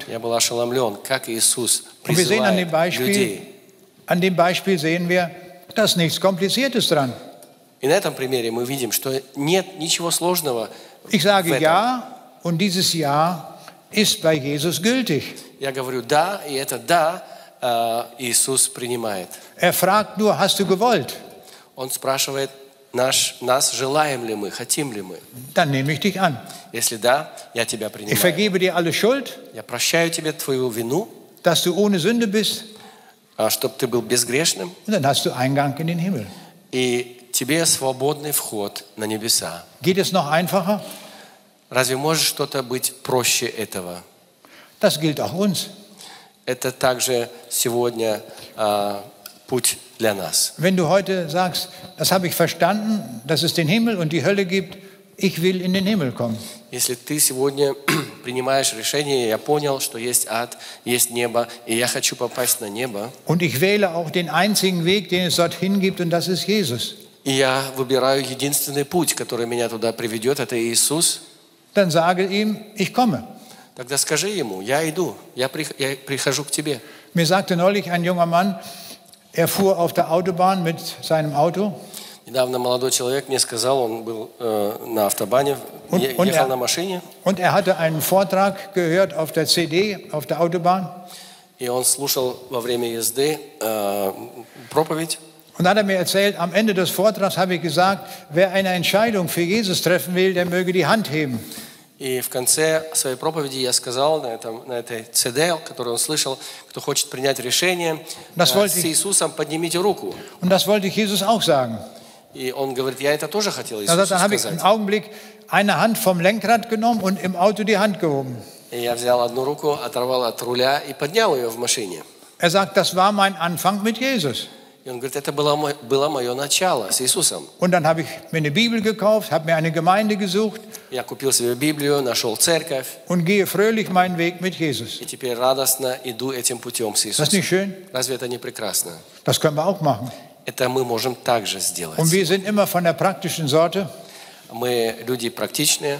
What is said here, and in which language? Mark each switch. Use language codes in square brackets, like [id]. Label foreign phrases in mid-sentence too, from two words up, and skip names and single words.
[ru] Я был ошеломлен, как Иисус [de] Und wir sehen [ru] призывает людей. [de] an dem Beispiel sehen wir, da ist nichts Kompliziertes dran. [ru] И на этом примере мы видим, что нет ничего сложного. [de] Ich sage ja, und dieses Ja ist bei Jesus gültig. [ru] Я говорю да, и это да Иисус принимает. [de] Er fragt nur, hast du gewollt? [ru] Он спрашивает нас, желаем ли мы, хотим ли мы. [de] Dann nehme ich dich an. [ru] Если да, я тебя [de] Ich [ru] принимаю. [de] vergebe dir alle Schuld, [ru] Я прощаю тебе твою вину, [de] dass du ohne Sünde bist, [ru] чтобы ты был безгрешным, [de] und dann hast du Eingang in den Himmel. [ru] и тебе свободный вход на небеса. [de] Geht es noch einfacher? [ru] Разве может что-то быть проще этого? [de] Das gilt auch uns. [ru] Это также сегодня путь для нас. [de] Wenn du heute sagst, das habe ich verstanden, dass es den Himmel und die Hölle gibt, ich will in den Himmel kommen. [ru] Если ты сегодня принимаешь решение: я понял, что есть ад, есть небо, и я хочу попасть на небо, [de] Und ich wähle auch den einzigen Weg, den es dorthin gibt, und das ist Jesus. [ru] и я выбираю единственный путь, который меня туда приведет, это Иисус, [de] Dann sage ihm, ich komme. [ru] тогда скажи ему: я иду, я прихожу к тебе. [de] Mir sagte neulich ein junger Mann, er fuhr auf der Autobahn mit seinem Auto. [ru] Недавно молодой человек мне сказал, он был на автобане, ехал на машине, [de] Und er hatte einen Vortrag gehört auf der CD, auf der Autobahn. [ru] и он слушал во время езды проповедь. [de] Und dann hat er mir erzählt, am Ende des Vortrags habe ich gesagt, wer eine Entscheidung für Jesus treffen will, der möge die Hand heben. [ru] И в конце своей проповеди я сказал на этой CD, которую он слышал: кто хочет принять решение с Иисусом, поднимите руку. [de] Und das wollte ich Jesus auch sagen. [ru] И он говорит: я это тоже хотел Иисусу [de] Dann habe ich [ru] сказать. [de] im Augenblick eine Hand vom Lenkrad genommen und im Auto die Hand gehoben. [ru] И я взял одну руку, оторвал от руля и поднял ее в машине. [de] Er sagt, das war mein Anfang mit Jesus. [ru] И И он говорит, это было мое начало с Иисусом. [de] Und dann habe ich mir eine Bibel gekauft, habe mir eine Gemeinde gesucht [ru] Я купил себе Библию, нашел церковь, [de] und gehe fröhlich meinen Weg mit Jesus. [ru] и теперь радостно иду этим путем с [de] Ist das nicht [ru] Иисусом. [de] schön? [ru] Разве это не прекрасно? [de] Das können wir auch machen. [ru] Это мы можем также сделать. [de] Und wir sind immer von der praktischen Sorte. [ru] Мы люди практичные,